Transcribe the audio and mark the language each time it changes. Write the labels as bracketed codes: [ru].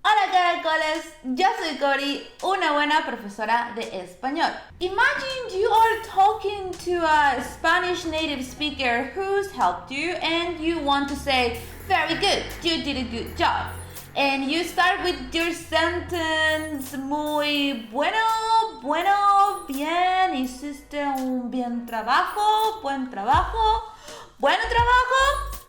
[es] Hola caracoles, yo soy Cori, una buena profesora de español. [en] Imagine you are talking to a Spanish native speaker who's helped you and you want to say, very good, you did a good job. And you start with your sentence, [es] muy bueno, bien, hiciste un buen trabajo, buen trabajo, bueno trabajo.